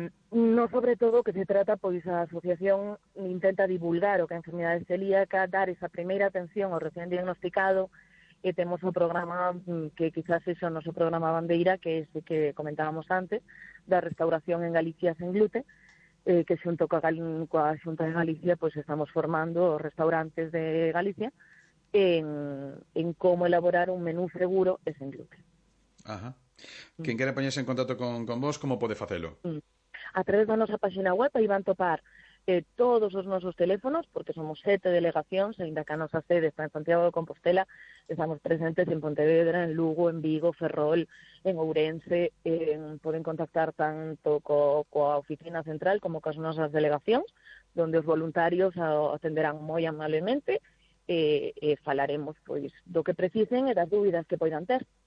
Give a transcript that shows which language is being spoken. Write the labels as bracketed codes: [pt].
[gl] No sobre todo que se trata, pois a asociación intenta divulgar o que a enfermidade celíaca, dar esa primeira atención ao recién diagnosticado, e temos un programa que quizás é o noso programa bandeira, que é o que comentábamos antes, da restauración en Galicia sen gluten, que xunto coa Xunta de Galicia pois estamos formando os restaurantes de Galicia en cómo elaborar un menú seguro e sen gluten. Ajá. [es] Quien quiera ponerse en contacto con vos, ¿cómo puede facelo? [gl] A través da nosa páxina web aí van topar todos os nosos teléfonos, porque somos 7 delegacións, aínda que a nosa sede está en Santiago de Compostela, estamos presentes en Pontevedra, en Lugo, en Vigo, Ferrol, en Ourense, poden contactar tanto coa oficina central como coas nosas delegacións, donde os voluntarios atenderán moi amablemente, falaremos pois do que precisen e das dúbidas que poidan ter.